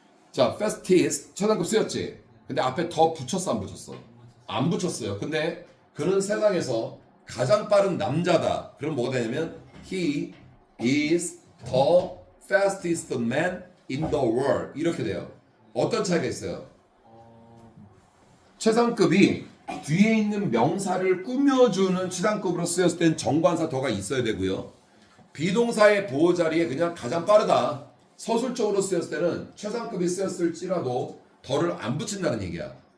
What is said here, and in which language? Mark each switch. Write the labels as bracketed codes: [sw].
[ko] 자 fastest 최상급 쓰였지. 근데 앞에 더 붙였어 안 붙였어? 안 붙였어요. 근데 그는 세상에서 가장 빠른 남자다. 그럼 뭐가 되냐면 [en] He is the fastest man in the world [ko] 이렇게 돼요. 어떤 차이가 있어요? 최상급이 뒤에 있는 명사를 꾸며주는 최상급으로 쓰였을 땐 정관사 더가 있어야 되고요. 비동사의 보호 자리에 그냥 가장 빠르다. 서술적으로 쓰였을 때는 최상급이 쓰였을지라도 더를 안 붙인다는 얘기야.